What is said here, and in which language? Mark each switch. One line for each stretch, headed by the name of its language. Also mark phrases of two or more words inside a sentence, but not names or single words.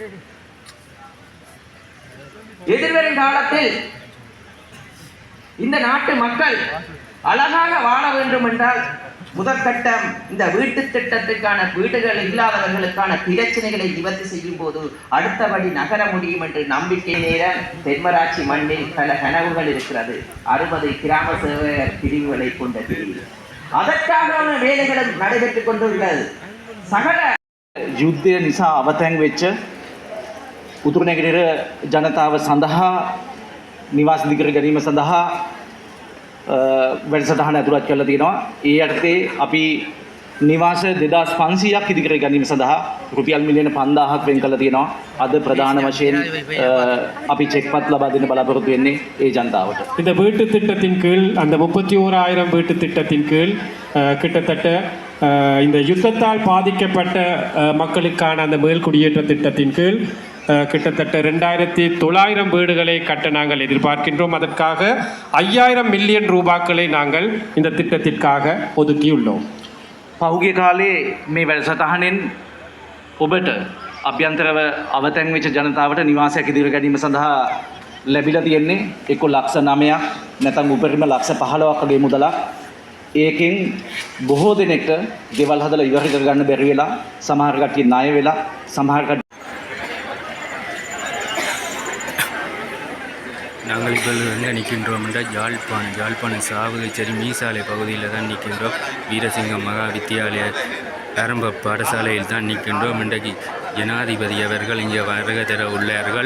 Tamil: எதிர்வரும் காலத்தில் இந்த நாட்டு மக்கள் அழகாக வாழ வேண்டும் என்றால் முதற்கட்டம் இந்த வீட்டு திட்டத்திற்கான வீடுகள் இல்லாதவர்களுக்கான பிரச்சனைகளை நிவர்த்தி செய்யும் போது அடுத்தபடி நகர முடியும் என்று நம்பிக்கை. நேரம் தென்மராட்சி மண்ணில் பல கனவுகள் இருக்கிறது. 60 கிராம சேவகர் பிரிவுகளை கொண்ட பிரிவு, அதற்கான வேலைகளும் நடைபெற்றுக் கொண்டுள்ளது. சகல
Sinhala: යුද්ධය නිසා අවතැන් වෙච්ච උතුරු නැගෙනහිර ජනතාව සඳහා නිවාස ඉදිකර ගැනීම සඳහා වැඩසටහන ඇතුළත් කරලා තියෙනවා. ඒ යටතේ අපි නිවාස 2500ක් ඉදිකර ගැනීම සඳහා රුපියල් මිලියන 5000ක් වෙන් කරලා තියෙනවා. අද ප්‍රධාන වශයෙන් අපි චෙක්පත් ලබා දෙන්න බලාපොරොත්තු වෙන්නේ ඒ ජනතාවට. இந்த வீட்டு திட்டத்தின் கீழ் அந்த 31,000 வீட்டு திட்டத்தின் கீழ் கிட்டத்தட்ட இந்த யுத்தத்தால் பாதிக்கப்பட்ட மக்களுக்கான அந்த மேல் குடியேற்ற திட்டத்தின் கீழ் கிட்டத்தட்ட 2900 வீடுகளை கட்ட நாங்கள் எதிர்பார்க்கின்றோம். அதற்காக 5000 மில்லியன் ரூபாய்களை நாங்கள் இந்த திட்டத்திற்காக ஒதுக்கியுள்ளோம். පහුගිය කාලේ මේ වැඩසටහනෙන් ඔබට අභ්‍යන්තරව අවතැන් වෙච්ච ජනතාවට නිවාසයක් ඉදිරි ගැනීම සඳහා ලැබිලා තියෙන්නේ එක්ක ලක්ෂ 9ක් නැත්නම් උපරිම ලක්ෂ 15ක් වගේ මුදලක්. ඒකෙන් බොහෝ දෙනෙක්ට ගෙවල් හදලා ඉවර කරගන්න බැරි වෙලා, සමහර කට්ටිය ණය වෙලා, සමහර
Tamil: நாங்கள் இப்போ எங்கே நிற்கின்றோம் என்றால் யாழ்ப்பாணம் சாவகச்சேரி மீசாலை பகுதியில் தான் நிற்கின்றோம். வீரசிங்கம் மகா வித்தியாலய ஆரம்ப பாடசாலையில் தான் நிற்கின்றோம். இன்றைக்கு ஜனாதிபதி அவர்கள் இங்கே வருகை தர உள்ளார்கள்.